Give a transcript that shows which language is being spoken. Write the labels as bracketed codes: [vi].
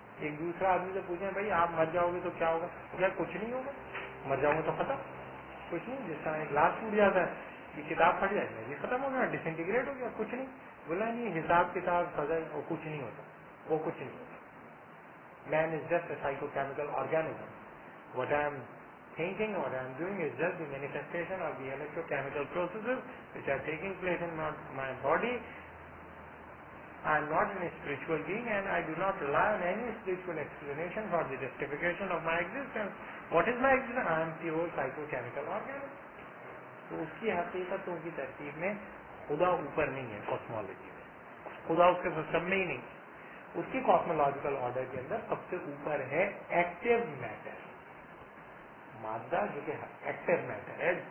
[ur] ایک دوسرا آدمی سے پوچھیں بھائی آپ مر جاؤ گے تو کیا ہوگا؟ کیا کچھ نہیں ہوگا, مر جاؤں گے تو ختم, کچھ نہیں. جس طرح ایک گلاس ٹوٹ جاتا ہے, یہ کتاب پڑھ جائے گی, یہ ختم ہو گیا, ڈس انٹیگریٹ ہو گیا, کچھ نہیں. بولا نہیں, حساب کتاب سزا وہ کچھ نہیں ہوتا, وہ کچھ نہیں ہوتا. [en] Man is just a psycho chemical organism. What I am thinking, what I am doing is just the manifestation of the electrochemical processes which are taking place in my body. I am not a spiritual being and I do not rely on any spiritual explanation for the justification of my existence. What is my existence? I am pure psychochemical organism. [ur] تو اس کی حقیقتوں کی ترتیب میں خدا اوپر نہیں ہے. Cosmology میں خدا اس کے سسٹم میں ہی نہیں. اس کی کاسمولوجیکل آرڈر کے اندر سب سے اوپر ہے ایکٹیو میٹر, مادہ جو کہ ایکٹیو میٹر ہے.